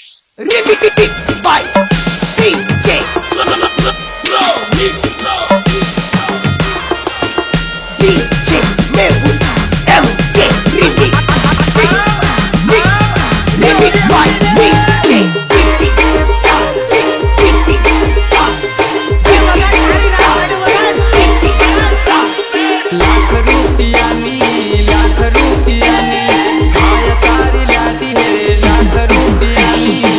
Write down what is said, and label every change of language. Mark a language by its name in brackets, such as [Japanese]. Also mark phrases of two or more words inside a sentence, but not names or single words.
[English] Remix by DJ DJ Mehul MK Remix Remix by DJ [Gujarati] લાખ રૂપિયાની માયા તારી લાડી હૈ લાખ રૂપિયાની